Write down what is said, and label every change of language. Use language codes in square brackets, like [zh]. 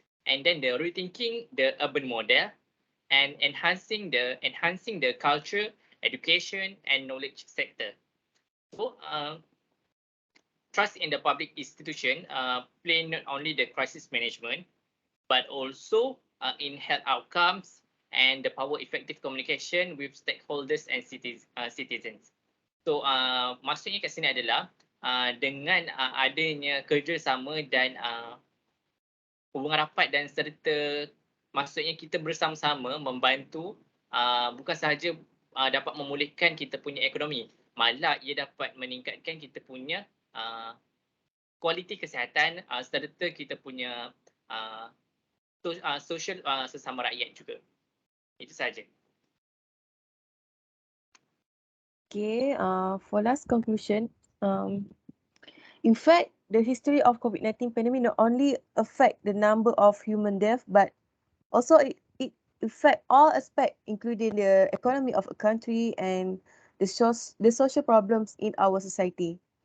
[en] and then the rethinking the urban model, and enhancing the culture, education, and knowledge sector. So trust in the public institution play not only the crisis management, but also in health outcomes and the power effective communication with stakeholders and citizens. [ms] So maksudnya kat sini adalah dengan adanya kerjasama dan hubungan rapat dan serta, maksudnya kita bersama-sama membantu bukan sahaja dapat memulihkan kita punya ekonomi, malah ia dapat meningkatkan kita punya kualiti kesihatan serta kita punya sosial sesama rakyat juga. Itu sahaja. [en] Okay, for last conclusion, in fact, the history of COVID-19 pandemic not only affect the number of human deaths, but also it affect all aspects, including the economy of a country and the social problems in our society.